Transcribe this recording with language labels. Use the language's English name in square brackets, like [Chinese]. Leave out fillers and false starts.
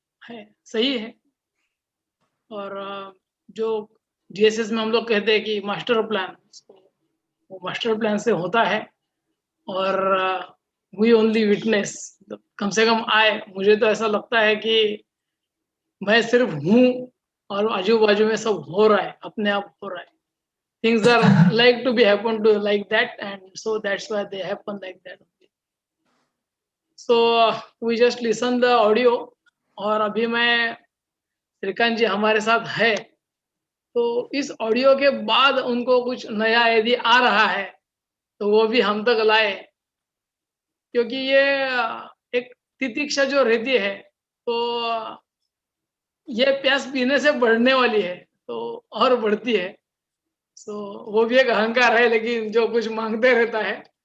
[Hindi] है, सही है। और जो जीएसएस में हम लोग कहते हैं कि मास्टर प्लान, वो मास्टर प्लान से होता है। और [English] we only witness, [Hindi] कम से कम मुझे तो ऐसा लगता है कि मैं सिर्फ हूँ और आजू बाजू में सब हो रहा है, अपने आप हो रहा है। [English] Things are like to be happen to like that, and so that's why they happen like that. So we just listen the audio. [Hindi] और अभी मैं, श्रीकांत जी हमारे साथ है, तो इस ऑडियो के बाद उनको कुछ नया यदि आ रहा है तो वो भी हम तक लाए, क्योंकि ये एक तितिक्षा जो रहती है तो ये प्यास पीने से बढ़ने वाली है, तो और बढ़ती है। सो वो भी एक अहंकार है, लेकिन जो कुछ मांगते रहता है।